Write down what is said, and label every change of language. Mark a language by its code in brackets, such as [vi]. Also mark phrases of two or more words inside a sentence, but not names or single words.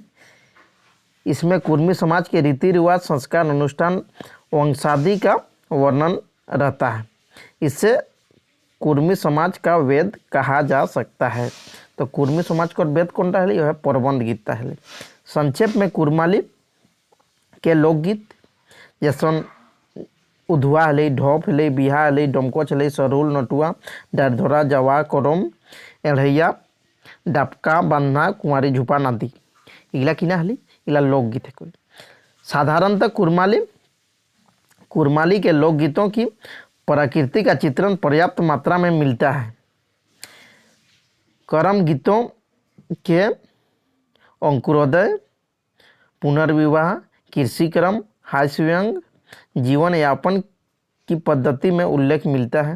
[hi] इसमें कुर्मी समाज के रीति रिवाज, संस्कार, अनुष्ठान, वंशादि का वर्णन रहता है। इससे कुर्मी समाज का वेद कहा जा सकता है। तो कुर्मी समाज का वेद कौन टा है? यह है प्रबंध गीत है। संक्षेप में कुरमाली के लोकगीत जैसन उधुआ हले, ढोप हले, बिहा हले, डमकोच हले, सरुल, नटुआ, डरधोरा, जवा, करम, एढ़ैया, डापका, बन्ना, कुंवारी, झुपा नदी [kyw] इगला किना हली इला [hi] लोकगीत है। कोई साधारणतः कुरमाली के लोकगीतों की प्रकृति का चित्रण पर्याप्त मात्रा में मिलता है। कर्म गीतों के अंकुरोदय, पुनर्विवाह, कृषि क्रम, हास्य व्यंग, जीवन यापन की पद्धति में उल्लेख मिलता है।